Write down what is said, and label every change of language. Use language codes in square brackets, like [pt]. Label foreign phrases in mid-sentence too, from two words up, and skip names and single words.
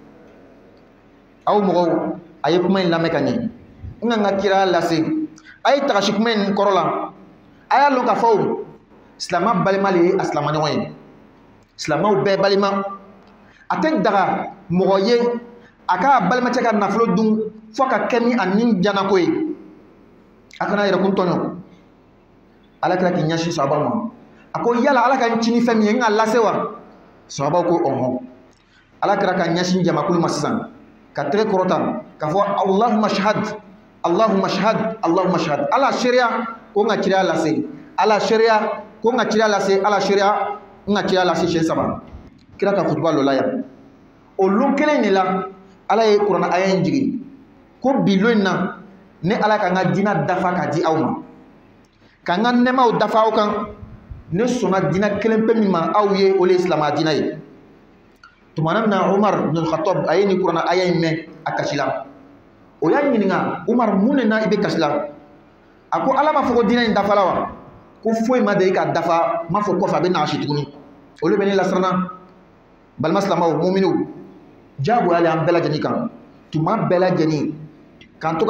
[bm] aw mɔgɔw a ye kuma in lamɛn ka ɲɛ n ka n ka kira lase a ye tagasi kuma in kɔrɔ la a y'a lɔn k'a fɔ silamɛ balima le ye a silamɛ ɲɔgɔn ye silamɛw bɛɛ balima a tɛ daga mɔgɔ ye a ka balimacɛ ka nafolo dun fo ka kɛ ni a ni janako ye a kana yɛrɛkun tɔɲɔ ala kira k'i ɲɛsin sahabaw ma a ko yala ala ka n ci ni fɛn min ye n ka lase wa sahabaw ko ɔhɔn ala kira ka ɲɛsin jamakulu ma sisan ka tɛgɛ kɔrɔta k'a fɔ [ar] اللهم اشهد اللهم اشهد اللهم اشهد [bm] ala seereya ko n ka kira lase ala seereya ko n ka kira lase ala seereya n ka kira lase siɲɛ 3 kira ka kutuba dɔ la yan o lon kelen de la ala ye kuranna aya in jigin ko bi lon in na ne ala ka n ka diinɛ dafa ka di aw ma ka n ka nɛmaw dafa aw kan ne sɔnna diinɛ kelen pe min ma aw ye o de ye silamɛya diinɛ ye tumana min na umar ibn al-khattab a ye nin kuranna aya in mɛn a kasi la o y'a ɲininka umar mun de na i bɛ kasi la a ko ala ma fɔ ko diinɛ in dafala wa ko foyi ma deli ka dafa m'a fɔ kɔfɛ a bɛ na a si tuguni olu bɛ ne lasiranna balima silamɛw muminiw jagoya le an bɛɛ lajɛlen kan tuma bɛɛ lajɛlen k'an to ka